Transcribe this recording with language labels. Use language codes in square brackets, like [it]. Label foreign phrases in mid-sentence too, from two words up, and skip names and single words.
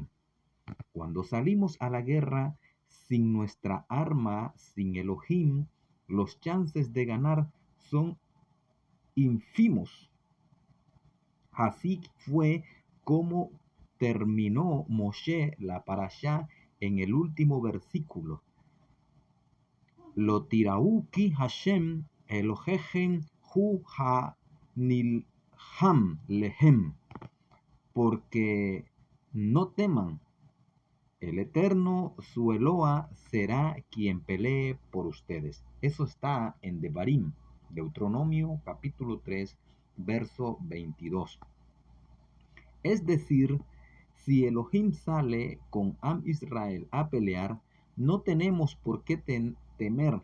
[es] Cuando salimos a la guerra sin nuestra arma, sin Elohim, los chances de ganar son ínfimos. Así fue como terminó Moshe la parashá en el último versículo. [he] לא תיראו כי השם אלהיכם הוא הנלחם להם, [es] porque no teman, el Eterno, su Eloa, será quien pelee por ustedes. Eso está en Devarim, Deuteronomio capítulo 3, verso 22. Es decir, si Elohim sale con Am Israel a pelear, no tenemos por qué temer.